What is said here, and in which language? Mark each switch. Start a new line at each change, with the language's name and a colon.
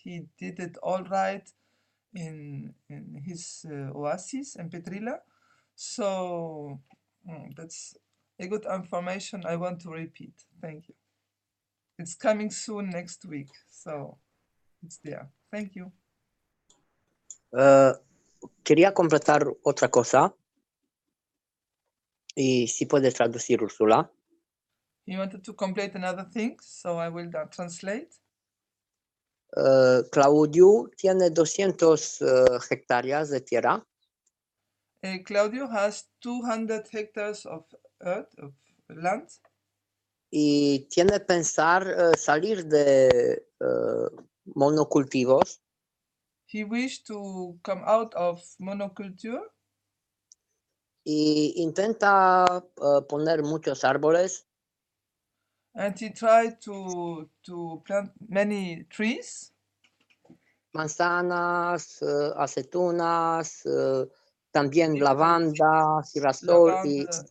English: He did it all right in his oasis in Petrila. So That's a good information I want to repeat. Thank you. It's coming soon next week, so it's there. Thank you.
Spanish: Quería completar otra cosa. Y si puedes traducir, Úrsula.
English: He wanted to complete another thing, so I will translate.
Spanish: Claudio tiene 200 hectáreas de tierra.
English: Claudio has 200 hectares of earth, of land.
Spanish: Y tiene pensar salir de monocultivos.
English: He wished to come out of monoculture.
Spanish: Y intenta poner muchos árboles.
English: And he tried to plant many trees.
Spanish: Manzanas, aceitunas, también lavanda, girasol y